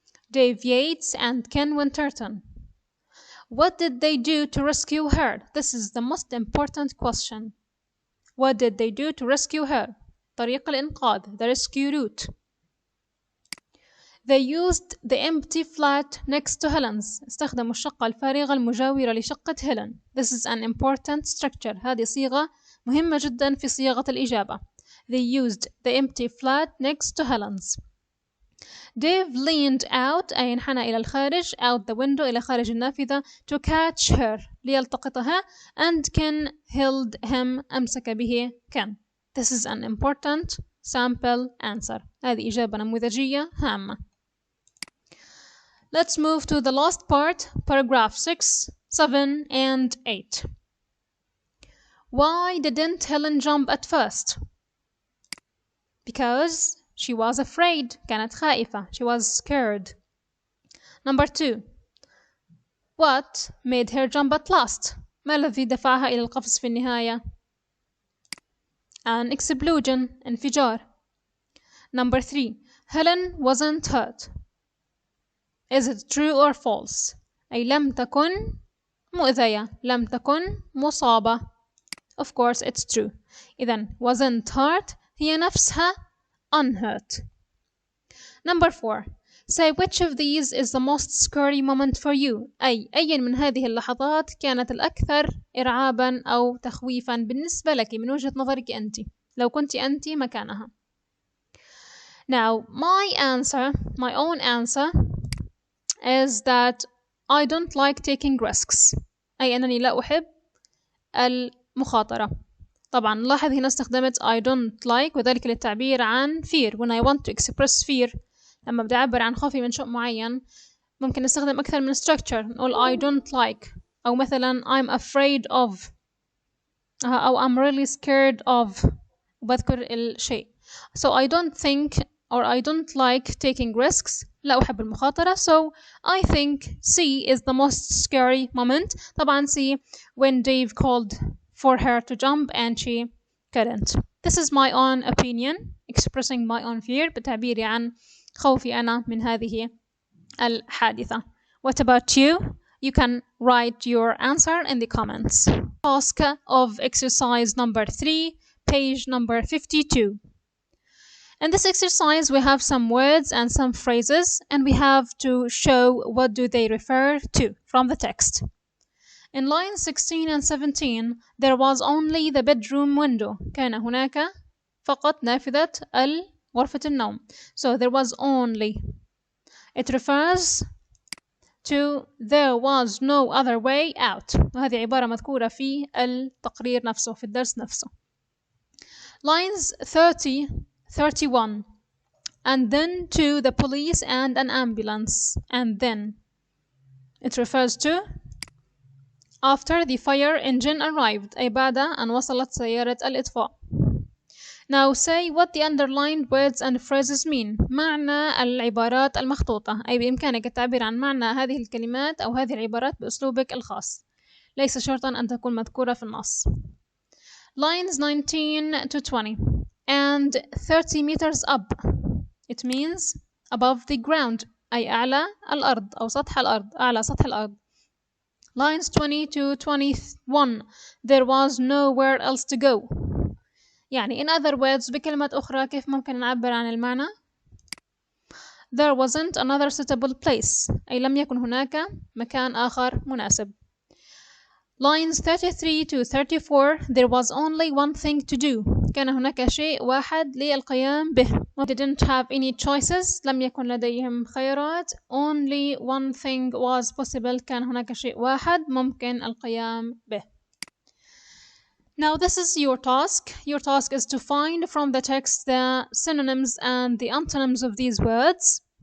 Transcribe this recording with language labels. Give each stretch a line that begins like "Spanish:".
English: Dave Yates and Ken Winterton. What did they do to rescue her? This is the most important question. What did they do to rescue her?
Arabic: طريق الإنقاذ,
English: the rescue route. They used the empty flat next to Helen's.
Arabic: استخدموا الشقة الفارغة المجاورة لشقة هيلين.
English: This is an important structure.
Arabic: هذه صيغة مهمة جدا في صياغة الإجابة.
English: They used the empty flat next to Helen's. Dave leaned out
Arabic: أي انحنى إلى الخارج
English: out the window
Arabic: إلى خارج النافذة
English: to catch her
Arabic: ليلتقطها
English: and Ken held him
Arabic: أمسك به
English: Ken. This is an important sample answer.
Arabic: هذه إجابة نموذجية هامة.
English: Let's move to the last part, paragraph 6, 7, and 8. Why didn't Helen jump at first? Because she was afraid.
Arabic: كانت خائفة.
English: She was scared. Number 2. What made her jump at last?
Arabic: ما الذي دفعها إلى القفز في النهاية?
English: An explosion.
Arabic: انفجار.
English: Number 3. Helen wasn't hurt. Is it true or false?
Arabic: أي لم تكن مؤذية. لم تكن مصابة.
English: Of course it's true.
Arabic: إذن
English: wasn't hurt
Arabic: هي نفسها
English: unhurt. Number 4. Say which of these is the most scary moment for you.
Arabic: أي من هذه اللحظات كانت الأكثر إرعابا أو تخويفا بالنسبة لك من وجهة نظرك أنت لو كنت أنت مكانها.
English: Now my own answer is that I don't like taking risks،
Arabic: أي أنني لا أحب المخاطرة. طبعا لاحظ هنا استخدمت
English: I don't like
Arabic: وذلك للتعبير عن fear.
English: when I want to express fear،
Arabic: لما بدي أعبر عن خوفي من شيء معين ممكن نستخدم أكثر من structure، نقول
English: I don't like،
Arabic: أو مثلا
English: I'm afraid of،
Arabic: أو
English: I'm really scared of،
Arabic: وبذكر الشيء.
English: so I don't think or I don't like taking risks،
Arabic: لا أحب المخاطرة.
English: so I think C is the most scary moment.
Arabic: طبعا
English: C when Dave called for her to jump and she couldn't. This is my own opinion expressing my own fear،
Arabic: بتعبيري عن خوفي أنا من هذه الحادثة.
English: What about you? You can write your answer in the comments. Task of exercise number 3, page number 52. In this exercise we have some words and some phrases and we have to show what do they refer to from the text. In lines 16 and 17 there was only the bedroom window.
Arabic: كان هناك فقط نافذة غرفة النوم.
English: So there was only. It refers to there was no other way out.
Arabic: وهذه عبارة مذكورة في التقرير نفسه في الدرس نفسه.
English: Lines 30, 31. And then to the police and an ambulance. And then. It refers to after the fire engine arrived،
Arabic: أي بعد أن وصلت سيارة الإطفاء.
English: Now say what the underlined words and phrases mean.
Arabic: معنى العبارات المخطوطة، أي بإمكانك التعبير عن معنى هذه الكلمات أو هذه العبارات بأسلوبك الخاص، ليس شرطا أن تكون مذكورة في النص.
English: Lines 19 to 20. And 30 meters up. It means above the ground،
Arabic: أي أعلى الأرض أو سطح الأرض، أعلى سطح الأرض.
English: Lines 20 to 21. There was nowhere else to go.
Arabic: يعني
English: in other words
Arabic: بكلمة أخرى كيف ممكن نعبر عن المعنى؟
English: There wasn't another suitable place،
Arabic: أي لم يكن هناك مكان آخر مناسب.
English: Lines 33 to 34. There was only one thing to do.
Arabic: كان هناك شيء واحد للقيام به.
English: They didn't have any choices.
Arabic: لم يكن لديهم خيارات.
English: Only one thing was possible.
Arabic: كان هناك شيء واحد ممكن القيام به.
English: Now this is your task. Your task is to find from the text the synonyms and the antonyms of these words.